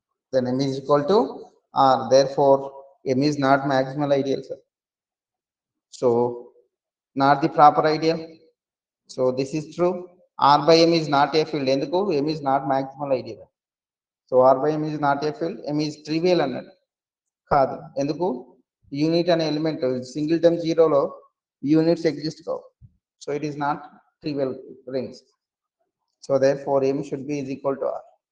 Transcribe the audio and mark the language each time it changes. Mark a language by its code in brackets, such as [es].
[en] Then M is equal to R. Therefore M is not maximal ideal, sir. So not the proper ideal. So this is true. R by M is not a field. Enduku M is not maximal ideal. So R by M is not a field. M is trivial [te] అన్నట్టు కాదు. ఎందుకు? Unit అనే element singleton జీరోలో units exist కావు. [en] So it is not trivial rings. So therefore M should be is equal to R.